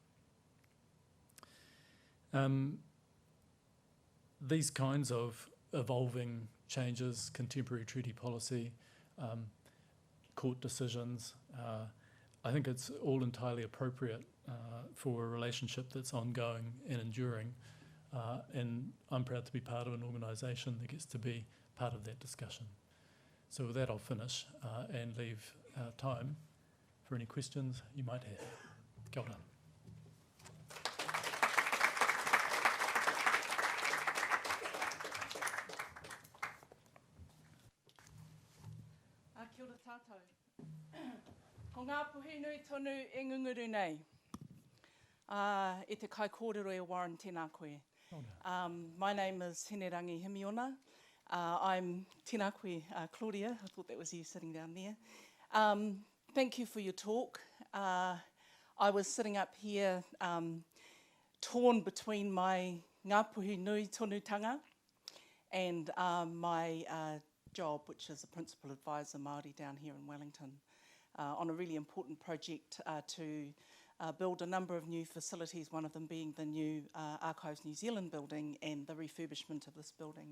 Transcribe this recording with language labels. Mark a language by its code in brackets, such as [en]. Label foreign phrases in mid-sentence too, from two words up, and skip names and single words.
[en] These kinds of evolving changes, contemporary treaty policy, court decisions, I think it's all entirely appropriate for a relationship that's ongoing and enduring, and I'm proud to be part of an organisation that gets to be part of that discussion. So with that I'll finish and leave time for any questions you might have. [mi] Kia ora. Kia ora tātou. Ko ngā puhi nui tonu e ngunguru nei. E te kai kōrero e Warren tēnā koe. [en] My name is Hinerangi Himiona. [mi] I'm tēnā koe, [en] Claudia. I thought that was you sitting down there. Thank you for your talk. I was sitting up here torn between my [mi] ngā puhi nui tonutanga [en] and my job, which is a principal advisor Māori down here in Wellington, on a really important project to build a number of new facilities, one of them being the new Archives New Zealand building and the refurbishment of this building.